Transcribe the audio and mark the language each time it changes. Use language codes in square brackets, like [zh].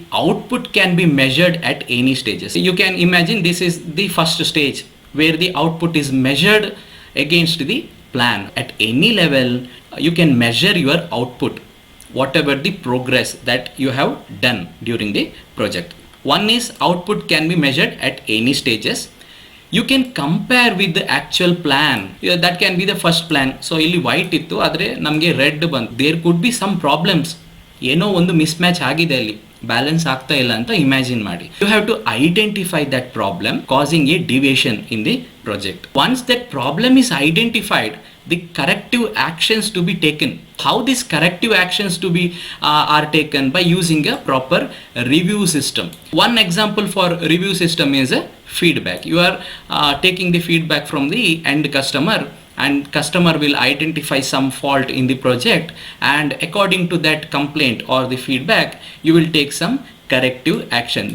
[en] Output can be measured at any stages. You can imagine this is the first stage where the output is measured against the plan. At any level you can measure your output, whatever the progress that you have done during the project. One is output can be measured at any stages. You can compare with the actual plan. That can be the first plan. [kn] So ಇಲ್ಲಿ white ಇತ್ತು, ಆದರೆ ನಮಗೆ red ಬಂತು. [en] There could be some problems. [kn] ಏನೋ ಒಂದು miss match ಆಗಿದೆ, ಅಲ್ಲಿ balance ಆಗ್ತಾ ಇಲ್ಲ ಅಂತ ಇಮ್ಯಾಜಿನ್ ಮಾಡಿ. [en] You have to identify that problem causing a deviation in the project. Once that problem is identified, the corrective actions to be taken. How these corrective actions to be are taken? By using a proper review system. One example for review system is a feedback. You are taking the feedback from the end customer, and customer will identify some fault in the project, and according to that complaint or the feedback you will take some corrective action.